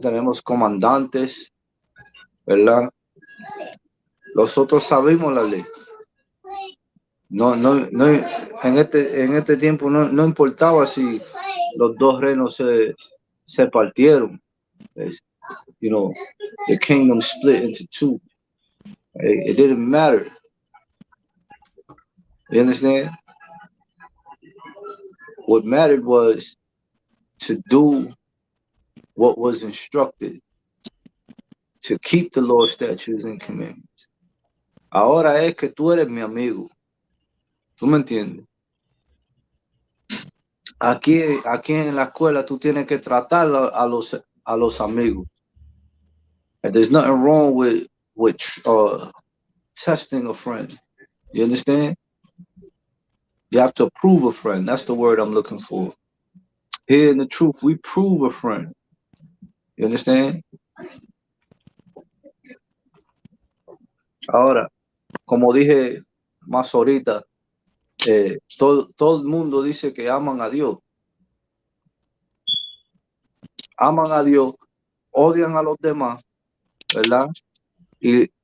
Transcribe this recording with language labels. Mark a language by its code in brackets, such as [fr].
[es] Tenemos comandantes, ¿verdad? Nosotros sabemos la ley. No, en este tiempo no importaba si los dos reinos se partieron. [en] You know, the kingdom split into two. It didn't matter. You understand? What mattered was to do what was instructed, to keep the Lord's statutes and commandments. [es] Ahora es que tú eres mi amigo. ¿Tú me entiendes? Aquí en la escuela tú tienes que tratar a los amigos. [en] And there's nothing wrong with testing a friend. You understand? You have to prove a friend. That's the word I'm looking for. Here in the truth, we prove a friend. You understand? [es] Ahora, como dije más ahorita, todo el mundo dice que aman a Dios. Aman a Dios, odian a los demás, ¿verdad? Y